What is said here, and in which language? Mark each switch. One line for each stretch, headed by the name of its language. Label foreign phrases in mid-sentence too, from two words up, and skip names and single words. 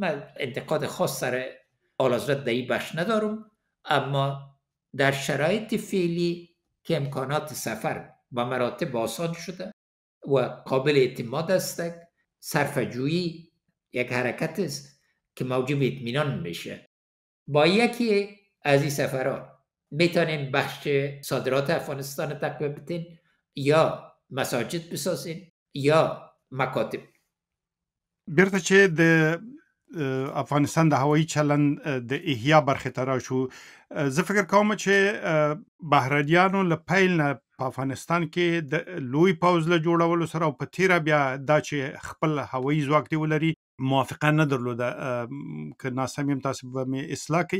Persian: من انتقاد خاص سر اعلیحضرت در این بخش ندارم، اما در شرایط فعلی که امکانات سفر به مراتب آسان شده و قابل اعتماد است، صرفه‌جویی یک حرکت است که موجب اطمینان میشه. با یکی از این سفرها میتونیم بخش صادرات افغانستان تقویت بدین یا مساجد بسازین یا مکاتب.
Pashto: بیرته چې د افغانستان د هوایي چلند د احیا برخې ته راشو، زه فکر کوم چې بهرنیانو له پیل نه په افغانستان کې د لوی پوځ له جوړولو سره او په تیره بیا دا چې خپل هوایي ځواک دی ولري موافقه نه درلوده، که ناسم یم تاسو به مې اصلاح کړئ.